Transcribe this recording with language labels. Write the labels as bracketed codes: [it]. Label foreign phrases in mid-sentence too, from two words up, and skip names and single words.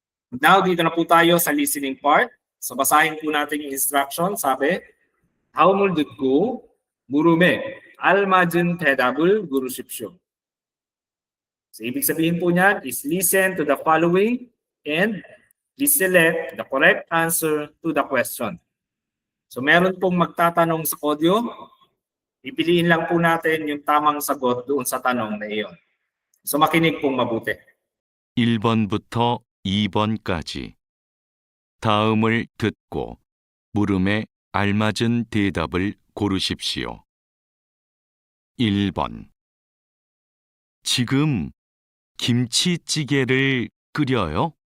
[tl] Now, dito na po tayo sa [en] listening part. [tl] So, basahin po natin yung instruction. Sabi, [ko] 다음을 듣고 물음에 알맞은 대답을 고르십시오. [en] So, [tl] ibig sabihin po niyan [en] is listen to the following and select the correct answer to the question. [tl] So, meron pong magtatanong sa audio. Pipiliin lang po natin yung tamang sagot doon sa tanong na iyon. So, makinig pong mabuti. [ko] 1번부터 2번까지 다음을 듣고 물음에 알맞은 대답을 고르십시오. 1번. 지금 김치찌개를 끓여요?